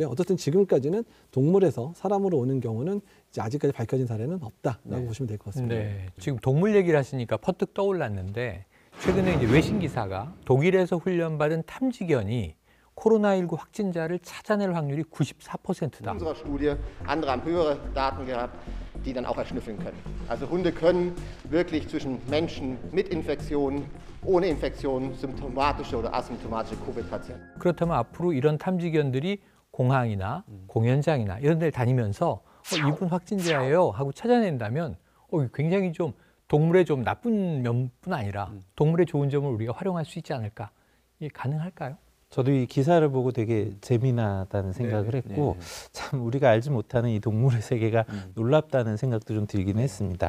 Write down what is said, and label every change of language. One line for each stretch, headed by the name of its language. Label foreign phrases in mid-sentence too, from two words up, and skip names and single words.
Korean: 어쨌든 지금까지는 동물에서 사람으로 오는 경우는 이제 아직까지 밝혀진 사례는 없다라고 보시면 될 것 같습니다. 네, 지금 동물 얘기를 하시니까 퍼뜩 떠올랐는데 최근에 이제 외신 기사가 독일에서 훈련받은 탐지견이 코로나19 확진자를 찾아낼 확률이 94%다.
German: In unserer Studie, andere haben höhere Daten gehabt, die dann auch erschnüffeln können. Also Hunde können wirklich zwischen Menschen mit Infektionen, ohne Infektionen, symptomatische oder asymptomatische Covid-Patienten.
Korean: 그렇다면 앞으로 이런 탐지견들이 공항이나 공연장이나 이런 데를 다니면서 이분 확진자예요 하고 찾아낸다면 굉장히 좀 동물의 좀 나쁜 면뿐 아니라 동물의 좋은 점을 우리가 활용할 수 있지 않을까? 이게 가능할까요? 저도 이 기사를 보고 되게 재미나다는 생각을 했고 참 우리가 알지 못하는 이 동물의 세계가 놀랍다는 생각도 좀 들긴 했습니다.